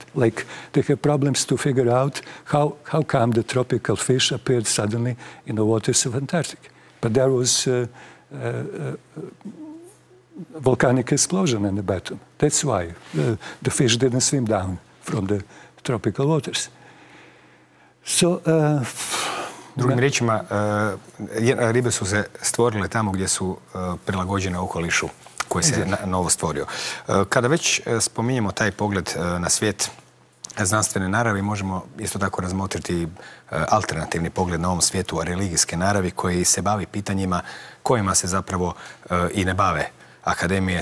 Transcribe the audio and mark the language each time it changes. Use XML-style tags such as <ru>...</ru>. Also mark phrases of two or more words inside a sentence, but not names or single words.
<en>Like they have problems to figure out how come the tropical fish appeared suddenly in the waters of Antarctic. But there was volcanic explosion in the bottom. That's why the fish didn't swim down from the tropical waters. So,</en> <hr>drugim riječima, ribe su se stvorile tamo gdje su prilagođene okolišu koji se novo stvorio. Kada već spominjemo taj pogled na svijet znanstvene naravi, možemo isto tako razmotriti alternativni pogled na ovom svijetu religijske naravi koji se bavi pitanjima kojima se zapravo i ne bave akademije.</hr>